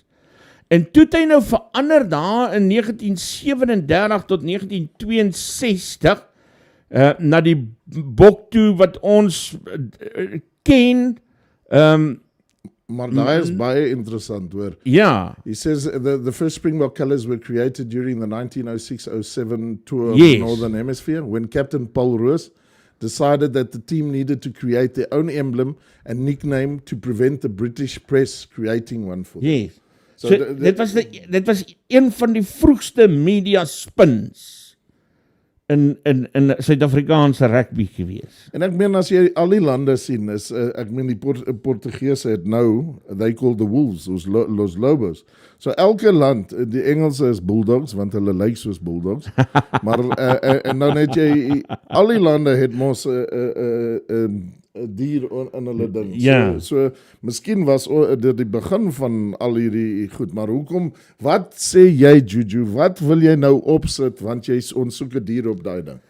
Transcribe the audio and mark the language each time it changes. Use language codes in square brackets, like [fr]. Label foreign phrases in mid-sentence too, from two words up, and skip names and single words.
[af] En toe het hy nou verander daar in 1937 tot 1962 na die bok toe wat ons ken. Maar daar is baie interessant hoor. Ja. [en] He says the first Springbok colours were created during the 1906-07 tour of Yes. the Northern Hemisphere when Captain Paul Roos decided that the team needed to create their own emblem and nickname to prevent the British press creating one for them. Yes. [af] So dit was een van die vroegste media spins in Suid-Afrikaanse rugby gewees. En ek meen as jy al die lande sien, is ek meen die Portugese het nou, [en] they call the wolves, [es] los lobos. [af] So elke land, die Engelse is bulldogs, want hulle lyk soos bulldogs, maar en dan het jy, al die lande het mos dier in hulle ding. Ja. So miskien was dit die begin van al hierdie goed, maar hoekom, wat sê jy Juju, wat wil jy nou opsit, want ons soek 'n dier op daai ding.